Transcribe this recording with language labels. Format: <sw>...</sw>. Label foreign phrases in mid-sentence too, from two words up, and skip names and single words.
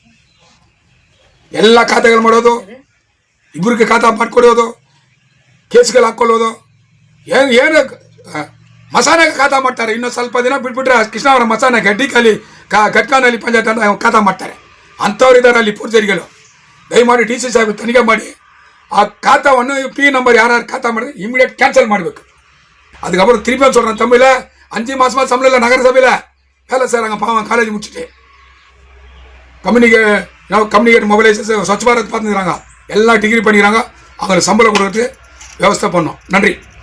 <kn>ಎಲ್ಲ ಖಾತೆಗಳು ಮಾಡೋದು, ಇಬ್ಬರಿಗೆ ಖಾತಾ ಮಾಡಿಕೊಡೋದು, ಕೇಸ್ಗಳು ಹಾಕ್ಕೊಳ್ಳೋದು, ಏನು ಮಸಾನಾಗೆ ಖಾತಾ ಮಾಡ್ತಾರೆ. ಇನ್ನೊಂದು ಸ್ವಲ್ಪ ದಿನ ಬಿಟ್ಬಿಟ್ರೆ ಕೃಷ್ಣಾವರ ಮಸಾನಾಗೆ ಡಿಕಾಲಿ ಘಟ್ಕಾನಲ್ಲಿ ಪಂಚಾಯತ್ ಅಂತ ಖಾತಾ ಮಾಡ್ತಾರೆ. ಅಂಥವ್ರು ಇದ್ದಾರೆ ಅಲ್ಲಿ ಪೂರ್ಜರಿಗಳು. ದಯಮಾಡಿ DC ಸಾಹೇಬ್ ತನಿಖೆ ಮಾಡಿ ಆ ಖಾತಾವನ್ನು P ನಂಬರ್ ಯಾರು ಖಾತಾ ಮಾಡಿದ್ರೆ</kn> <en>immediate cancel</en> <kn>ಮಾಡಬೇಕು.</kn> <ta>அதுக்கப்புறம் திருப்பி சொல்கிறேன், தமிழில் 5 மாதமாக சம்பளம் இல்லை நகரசபையில் வேலை செய்கிறாங்க பாவம். காலேஜ் முடிச்சுட்டு</ta> <en>communicate mobilisation</en> <ta>ஸ்வச் பாரத் பார்த்துக்கிறாங்க, எல்லாம் டிகிரி பண்ணிக்கிறாங்க. அவங்களுக்கு சம்பளம் கொடுக்கறதுக்கு வியவஸ்தை பண்ணோம். நன்றி.</ta>